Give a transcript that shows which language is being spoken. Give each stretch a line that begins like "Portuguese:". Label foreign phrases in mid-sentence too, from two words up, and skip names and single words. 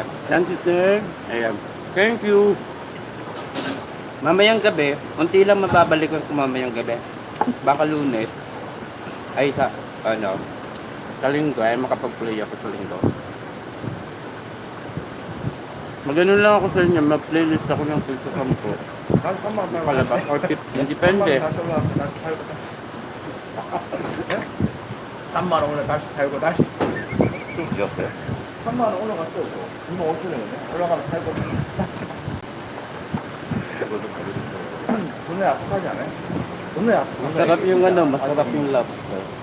Filipino: Yan si Sir, ayan.
English: Thank you.
Filipino: Mamayang gabi, unti lang mababalikan ko mamayang gabi. Baka Lunes, ay sa linggo, ay makapag-play ako sa linggo. Magano lang ako sa inyo, ma-playlist ako ng Tito Campo.
Korean: 난 3만 원
Filipino: Palabas or 50, depende.
Korean: 3만 원 오늘 다시 팔고 다시 좀 드셨어요? 3만 원 올라갔어 이거 2만 5천 원이네 올라가면 팔고 다시 돈에 약속하지 않아요? 돈에 약속
Filipino: Masarap yung masarap yung lobster.